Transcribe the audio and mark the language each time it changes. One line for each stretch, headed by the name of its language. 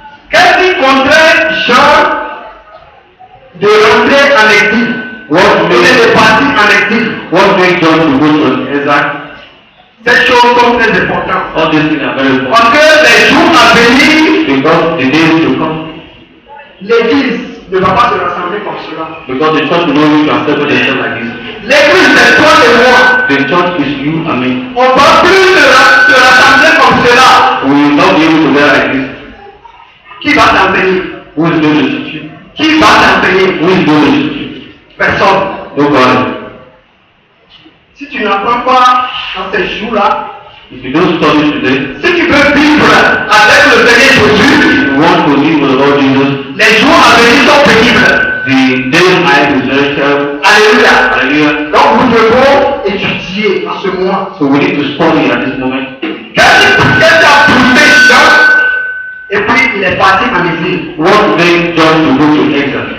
French: Qu'est-ce qui contraint Jean de rentrer en exil?
English: What
French: Il
English: made,
French: est parti en exil.
English: what made John to go to an exile?
French: Ces choses sont très importantes.
English: All these things are very important.
French: Parce que les jours à venir,
English: Because the days to come,
French: l'église ne va pas se rassembler comme cela.
English: because the church will not need to assemble themselves like this.
French: L'église, c'est toi et moi.
English: The church is you and me.
French: On ne va plus se rassembler comme cela.
English: We will not be able to get like this.
French: Qui va t'enseigner?
English: Who is going to teach you?
French: Qui va t'enseigner?
English: Who is going to teach you?
French: Personne.
English: Nobody.
French: Si tu n'apprends pas dans ces jours-là,
English: If you don't study today,
French: si tu veux vivre avec le Seigneur Jésus,
English: if you want to live with the Lord Jesus,
French: les jours à venir sont pénibles.
English: the days ahead is very terrible.
French: Alléluia.
English: Hallelujah.
French: Donc nous devons étudier en ce mois.
English: So we need to study at this moment.
French: Qu'est-ce qui a poussé Jean? Et puis il est parti en exil.
English: What made John to go to exile?